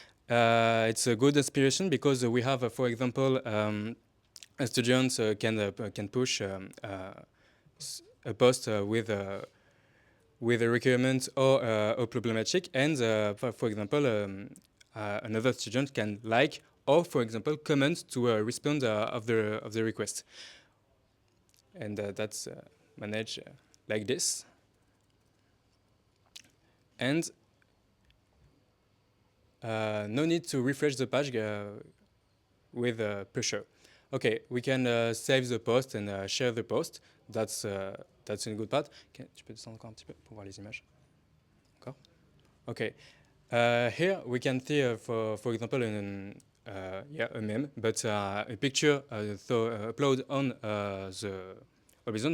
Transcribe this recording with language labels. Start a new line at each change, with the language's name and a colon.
English: It's a good inspiration because we have, for example, students can push a post with a requirement or a problematic, and for example, another student can like or, for example, comment to respond of the request, and that's managed like this. And no need to refresh the page with pressure. Okay, we can save the post and share the post. That's a good part.
French: Tu peux descendre encore un petit peu pour voir les images. Encore. Okay.
English: Here we can see, for example, a meme, but a picture upload on the horizon.